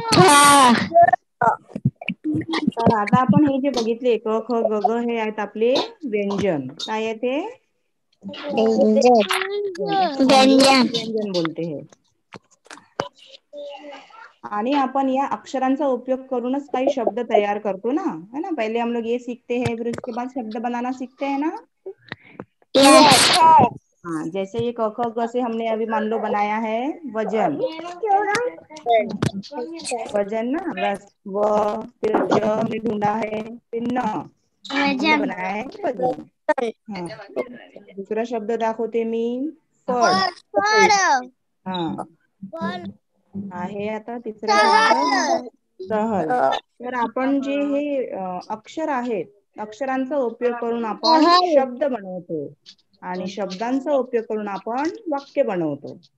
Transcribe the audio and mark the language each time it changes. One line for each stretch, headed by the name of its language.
Marathi: तर आता आपण हे जे बघितले क ख ग घ हे आहेत आपले व्यंजन. काय आहे ते? व्यंजन.
Hindi: व्यंजन बोलते हैं.
Marathi: आणि आपण या अक्षरांचा उपयोग करूनच काही शब्द तैयार करतो ना,
Hindi: है ना. पहले हम लोग ये सीखते हैं, फिर उसके बाद शब्द बनाना सीखते हैं ना. हाँ, जैसे ये क ख ग से हमने अभी मान लो बनाया है वजन. वजन ना, बस व, फिर ज हमने ढूंढा है, फिर न हमने बनाया है वजन.
Marathi: हाँ, दूसरा शब्द दाखवते मी. फळ. हाँ, आहे आता तिसरा शब्द सहल. तर आपण जे हे अक्षर आहेत, अक्षरांचा उपयोग करून आपण शब्द बनवतो आणि शब्दांचा उपयोग करून आपण वाक्य बनवतो.